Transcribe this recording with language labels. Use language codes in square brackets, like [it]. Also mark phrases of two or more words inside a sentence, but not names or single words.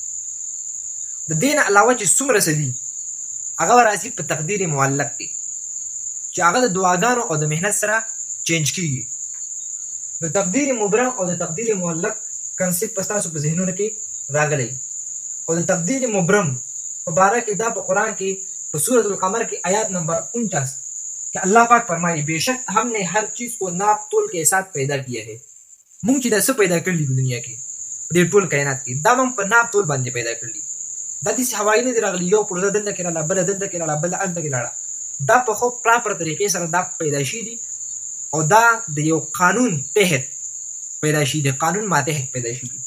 [ps] د دې نه علاوه چې څومره څه دي هغه به راځي په تقدیر معلق کې چې هغه د دعاګانو او د محنت سره چینج کېږي. د تقدیر مبرم او د تقدیر معلق کنسپټ په ستاسو په ذهنونو کې راغلی. او د تقدیر مبرم په باره کې دا په قرآن کې په سورة القمر کې آیات نمبر 49 [ur] کہ اللہ پاک فرمائے بے شک ہم نے ہر چیز کو ناپ تول کے ساتھ پیدا کیا ہے. [ps] مونږ چې دا څه پیدا کړي په دنیا کې په دې ټول کائنات کې دا هم په ناپ تول باندې پیدا کړي. دا داسې هوایي نه دي راغلي یو پرده دلته کې راغله بله دلته کې راغله بله هلته کې راغله. دا په خو پراپر طریقې سره دا پیدا شي دي او دا د یو قانون تحت پیدا شي دي، قانون ماتحت پیدا شي دي.